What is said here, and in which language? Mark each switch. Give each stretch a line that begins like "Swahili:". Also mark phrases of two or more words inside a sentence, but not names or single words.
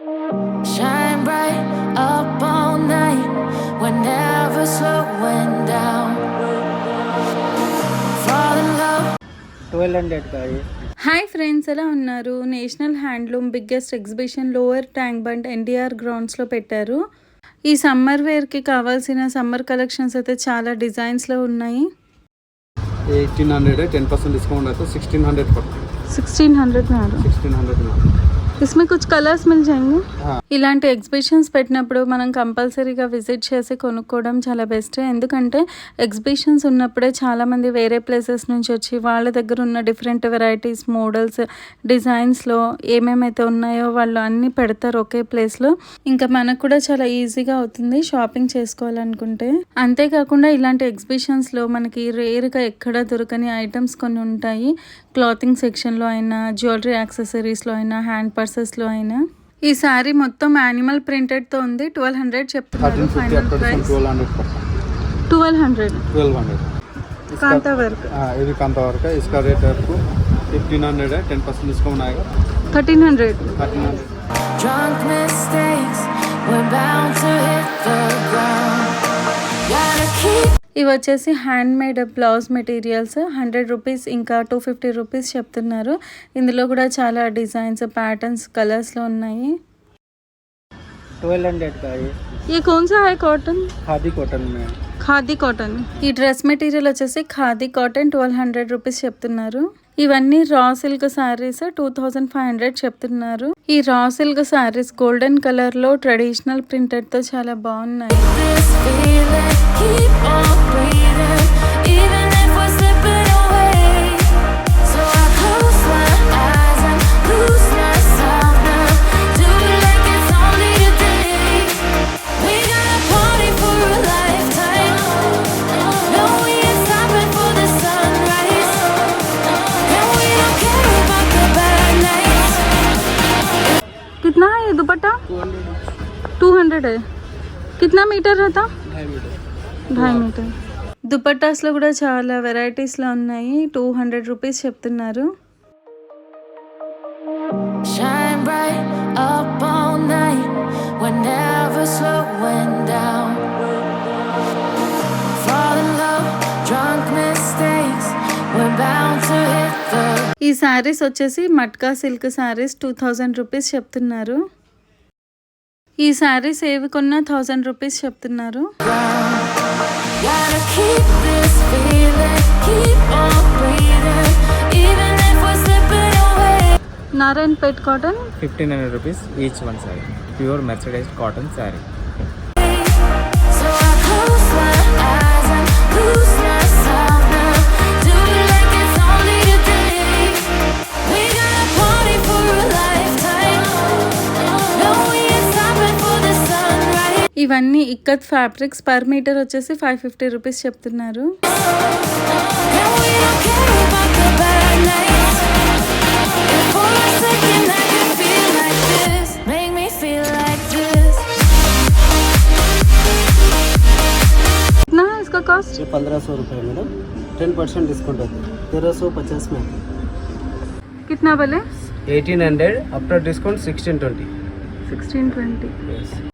English: Shine bright up all night. We're never slowing down. Fall in love.
Hindi: 1200 का ये.
Telugu: హాయ్ ఫ్రెండ్స్, ఎలా ఉన్నారు?
English: National Handloom biggest exhibition
Telugu: లోవర్ ట్యాంక్ బండ్ ఎన్టీఆర్ గ్రౌండ్స్లో పెట్టారు. ఈ
English: summer wearకి
Telugu: కావాల్సిన
English: summer collections
Telugu: అయితే చాలా డిజైన్స్లో ఉన్నాయి.
Hindi: 1800 10% डिस्काउंट है तो 1600 पड़ता है. 1600 में आ रहा है. 1600 में. इसमें कुछ कलर्स मिल जाएंगे. हाँ.
Telugu: ఇలాంటి ఎగ్జిబిషన్స్ పెట్టినప్పుడు మనం
English: compulsoryగా visit
Telugu: చేసి కొనుక్కోవడం చాలా బెస్ట్. ఎందుకంటే ఎగ్జిబిషన్స్ ఉన్నప్పుడే చాలామంది వేరే ప్లేసెస్ నుంచి వచ్చి వాళ్ళ దగ్గర ఉన్న
English: different varieties,
Telugu: మోడల్స్, డిజైన్స్లో ఏమేమైతే ఉన్నాయో వాళ్ళు అన్నీ పెడతారు ఒకే ప్లేస్లో. ఇంకా మనకు కూడా చాలా ఈజీగా అవుతుంది షాపింగ్ చేసుకోవాలనుకుంటే. అంతేకాకుండా ఇలాంటి ఎగ్జిబిషన్స్లో మనకి రేర్గా ఎక్కడ దొరకని ఐటమ్స్ కొన్ని ఉంటాయి.
English: clothing sectionలో
Telugu: అయినా,
English: jewellery accessoriesలో
Telugu: అయినా,
English: hand pursesలో
Telugu: అయినా. ఈ సారీ మొత్తం
English: animal printedతో
Telugu: ఉంది. 1200 చెప్తున్నారు
English: final price.
Hindi: 1200 कांता वर्क. ये भी कांता वर्क है. इसका रेट आपको 1500 है. 10% डिस्काउंट आएगा. 1300.
English: Drunk mistakes, we're bound to hit the ground. Gotta keep.
Telugu: ఇవి వచ్చేసి
English: hand made blouse materials.
Telugu: 100 రూపీస్ ఇంకా 250 రూపీస్ చెప్తున్నారు. ఇందులో కూడా చాలా డిజైన్స్, ప్యాటర్న్స్, కలర్స్లో ఉన్నాయి.
Hindi: 1200 का ये कौन सा है कॉटन? खादी कॉटन में.
Telugu: ఖాదీ కాటన్. ఈ
English: dress material
Telugu: వచ్చేసి ఖాదీ కాటన్. 1200 రూపీస్ చెప్తున్నారు. ఇవన్నీ
English: raw silk sarees.
Telugu: 2500 చెప్తున్నారు. ఈ
English: raw silk sarees golden colour
Telugu: లో
English: traditional printed
Telugu: తో చాలా బాగున్నాయి.
English: This feeling, keep on breathing, even if we're slipping away. So I close my eyes and lose myself now. Do it like it's only today. We gotta party for a lifetime. No, we ain't stopping for the sunrise. And we don't care about the bad nights.
Hindi: कितना है ये दुपट्टा? 200 है. कितना मीटर रहता? 2.5 मीटर.
Telugu: దుపట్టాస్లో కూడా చాలా వెరైటీస్లో ఉన్నాయి. 200 రూపీస్ చెప్తున్నారు.
English: Shine bright up all night. We're never slowing down. Fall in love, drunk mistakes. We're bound to hit the.
Telugu: ఈ శారీస్ వచ్చేసి
English: matka silk sarees.
Telugu: 2000 రూపీస్ చెప్తున్నారు. ఈ శారీస్ ఏవి కొన్నా 1000 రూపీస్ చెప్తున్నారు.
English: Gotta keep this feeling, keep on breathing, even if we're slipping away.
Telugu: నారాయణపేట్ కాటన్.
English: 1500 rupees each one saree. Pure mercerized cotton saree. So I close my eyes and lose myself now. Do it like it's only today. We gotta party for a lifetime. No, we ain't stopping for the sunrise.
Telugu: ఇవన్నీ
English: ikat fabrics. per meter
Telugu: వచ్చేసి 550 రూపీస్ చెప్తున్నారు.
English: And we don't care about the bad nights. If for a second I can feel like this, make me feel like this.
Hindi: कितना है इसका कॉस्ट? ये 1500 रुपये मैडम. 10% डिस्काउंट है. 1350 में. कितना बोले?
English: 1800 after discount 1620.
Hindi: 1620. Yes.